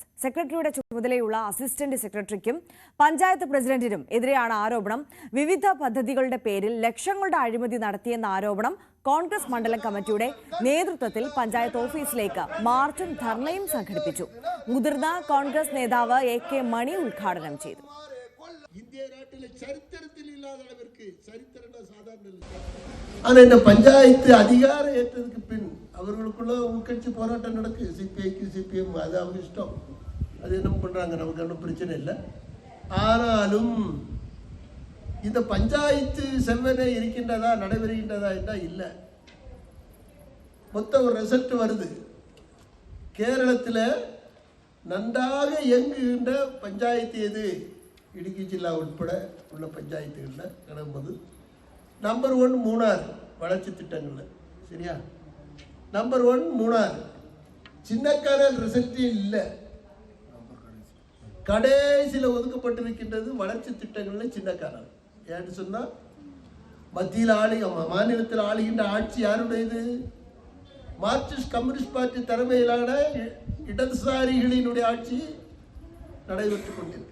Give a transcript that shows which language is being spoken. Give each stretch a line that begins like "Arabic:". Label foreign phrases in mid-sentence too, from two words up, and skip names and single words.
Malayalam: സെക്രട്ടറിയുടെ ചുമതലയുള്ള അസിസ്റ്റന്റ് സെക്രട്ടറിക്കും പഞ്ചായത്ത് പ്രസിഡന്റിനും എതിരെയാണ് ആരോപണം. വിവിധ പദ്ധതികളുടെ പേരിൽ ലക്ഷങ്ങളുടെ അഴിമതി നടത്തിയെന്ന ആരോപണം. കോൺഗ്രസ് മണ്ഡലം കമ്മിറ്റിയുടെ നേതൃത്വത്തിൽ പഞ്ചായത്ത് ഓഫീസിലേക്ക് മാർച്ചും ധർണയും സംഘടിപ്പിച്ചു. മുതിർന്ന കോൺഗ്രസ് നേതാവ് AK മണി ഉദ്ഘാടനം ചെയ്തു.
Tamil: ஆனா இந்த பஞ்சாயத்து அதிகாரம் ஏற்றதுக்கு பின் அவர்களுக்குள்ள உள்கட்சி போராட்டம் நடக்கு. CPIக்கு CPM அது அவங்க இஷ்டம், அது என்ன பண்றாங்க, நமக்கு ஒன்றும் பிரச்சனை இல்லை. ஆனாலும் இந்த பஞ்சாயத்து செவ்வனே இருக்கின்றதா, நடைபெறுகின்றதா என்றால் இல்லை. மொத்த ஒரு ரிசல்ட் வருது. கேரளத்தில் நன்றாக இயங்குகின்ற பஞ்சாயத்து எது?
Malayalam: ഇടുക്കി ജില്ല ഉൾപ്പെടെ ഉള്ള പഞ്ചായത്തുകളിൽ കിടന്നത് നമ്പർ 1 മൂന്നാർ വളർച്ച തിട്ടങ്ങൾ. ശരിയാ, നമ്പർ 1 മൂന്നാർ. ചിന്നക്കനാൽ റിസൾട്ട് ഇല്ല.
Tamil: கடைசியில் ஒதுக்கப்பட்டிருக்கின்றது வளர்ச்சி திட்டங்களில் சின்னக்காரர். ஏன்னு சொன்னால் மத்தியில் மாநிலத்தில் ஆளுகின்ற ஆட்சி யாருடையது? மார்க்சிஸ்ட் கம்யூனிஸ்ட் பார்ட்டி தலைமையிலான இடதுசாரிகளினுடைய ஆட்சி நடைபெற்று கொண்டிருக்கு.